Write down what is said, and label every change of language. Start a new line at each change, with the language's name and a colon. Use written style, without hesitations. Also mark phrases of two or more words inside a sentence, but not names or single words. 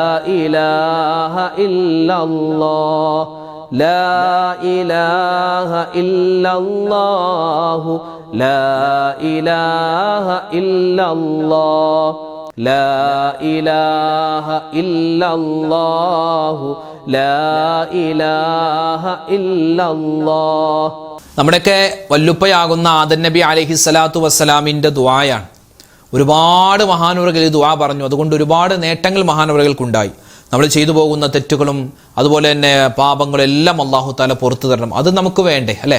Arabic: إله إلا الله لا إله إلا الله لا إله إلا الله لا إله إلا الله لا إله إلا الله.
Malayalam: നമ്മുടെയൊക്കെ വല്ലുപ്പയാകുന്ന ആദം നബി
Arabic: عليه الصلاة والسلام
Malayalam: ദുആയാണ്. ഒരുപാട് മഹാനവറുകൾ ഈ ദുആ പറഞ്ഞു. അതുകൊണ്ട് ഒരുപാട് നേട്ടങ്ങൾ മഹാനവറുകൾക്കുണ്ടായി. നമ്മൾ ചെയ്തു പോകുന്ന തെറ്റുകളും അതുപോലെ തന്നെ പാപങ്ങളും എല്ലാം
Arabic: الله تعالى
Malayalam: പുറത്തു തരണം. അത് നമുക്ക് വേണ്ടേ അല്ലേ?